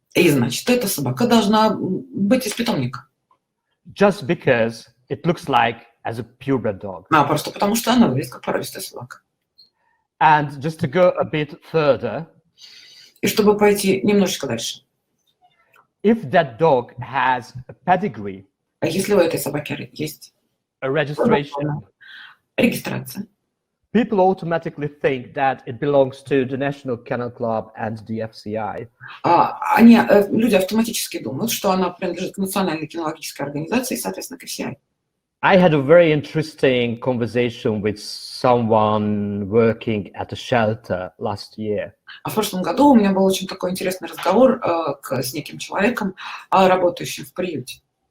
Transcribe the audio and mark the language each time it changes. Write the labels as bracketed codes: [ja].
[ru] И значит, эта собака должна быть из питомника. [en] Just because it looks like as a purebred dog. [ru] Просто потому что она выглядит как породистая собака. [en] And just to go a bit further, [ru] и чтобы пойти немножечко дальше. [en] If that dog has a pedigree, [ru] если у этой собаки есть [en] a registration, [ru] регистрация, [en] people automatically think that it belongs to the National Kennel Club and the FCI. [ru] Люди автоматически думают, что она принадлежит к национальной кинологической организации и, соответственно, к FCI. [en] I had a very interesting conversation with someone working at a shelter last year. [ru] В прошлом году у меня был очень такой интересный разговор с неким человеком, работающим в приюте.